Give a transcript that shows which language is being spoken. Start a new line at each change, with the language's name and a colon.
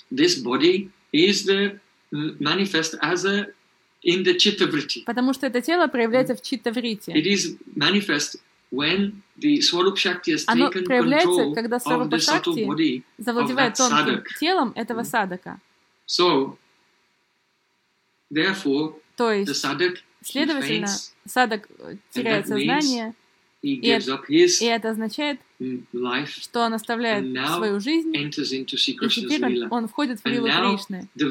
English: This body is the manifest as a in the chitta-vritti.
Russian: Потому что это тело проявляется в читта-вритти.
English: It is manifest when the Swarup-shakti has taken control of the subtle body of that sadhak.
Russian: Завладевает тонким телом этого садака.
English: So, therefore,
Russian: то есть,
English: the sadhak,
Russian: следовательно,
English: he faints,
Russian: садак теряет сознание, и это означает,
English: life,
Russian: что он оставляет свою жизнь, и теперь он входит в лилу Кришны.